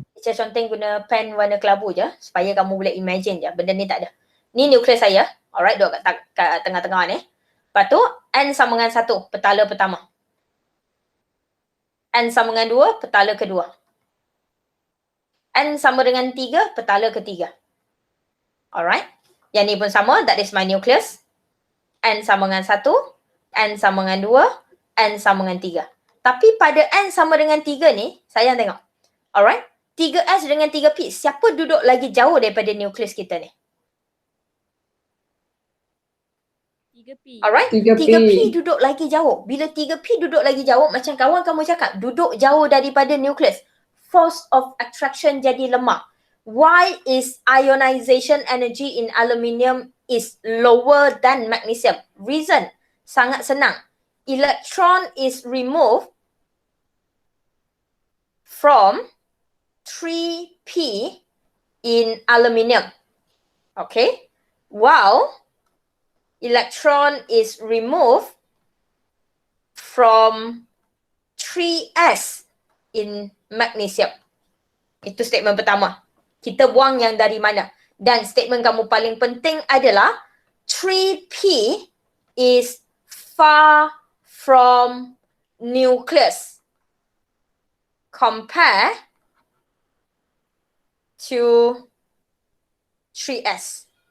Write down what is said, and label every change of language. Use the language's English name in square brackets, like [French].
[Malay] Saya contoh guna pen warna kelabu je supaya kamu boleh imagine je. Benda ni tak ada. Ni nukleus saya. Alright, duduk kat tengah-tengah ni. Lepas tu N sama dengan 1, petala pertama. N sama dengan 2, petala kedua. N sama dengan 3, petala ketiga. Alright. Yang ni pun sama, [English] that is my nucleus. [Malay] N sama dengan 1, N sama dengan 2, N sama dengan 3. Tapi pada N sama dengan 3 ni, sayang tengok. Alright. 3S dengan 3P, siapa duduk lagi jauh daripada nukleus kita ni? 3p. Alright. 3P duduk lagi jauh. Bila 3P duduk lagi jauh, macam kawan kamu cakap, duduk jauh daripada nukleus. [English] Force of attraction [Malay] jadi lemah. [English] Why is ionization energy in aluminium is lower than magnesium? Reason, [Malay] sangat senang. [English] Electron is removed from 3p in aluminium. Okay. While electron is removed from 3s in magnesium. [Malay] Itu statement pertama. Kita buang yang dari mana. Dan statement kamu paling penting adalah [English] 3p is far from nucleus compare to 3s.